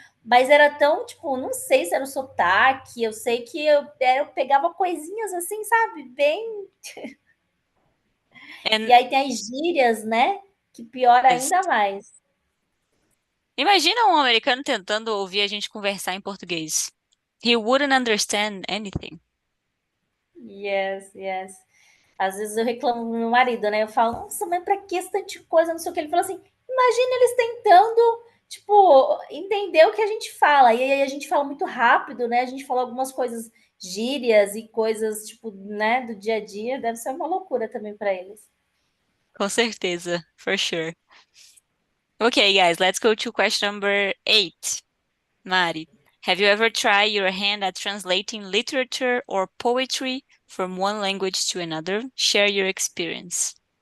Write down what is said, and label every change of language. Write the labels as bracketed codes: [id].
[pt] Mas era tão, tipo, não sei se era o sotaque, eu sei que eu pegava coisinhas assim, sabe? Bem. [en] And [pt] E aí tem as gírias, né? Que piora [en] yes. [pt] ainda mais. Imagina um americano tentando ouvir a gente conversar em português. [en] He wouldn't understand anything. Yes, yes. [pt] Às vezes eu reclamo do meu marido, né? Eu falo, nossa, mas pra que essa tanta coisa? Não sei o que. Ele fala assim: imagina eles tentando, tipo, entender o que a gente fala. E aí a gente fala muito rápido, né? A gente fala algumas coisas, gírias e coisas, tipo, né, do dia a dia. Deve ser uma loucura também para eles. Com certeza, [en] for sure. Okay, guys, let's go to question number 8. Mari, have you ever tried your hand at translating literature or poetry from one language to another? Share your experience.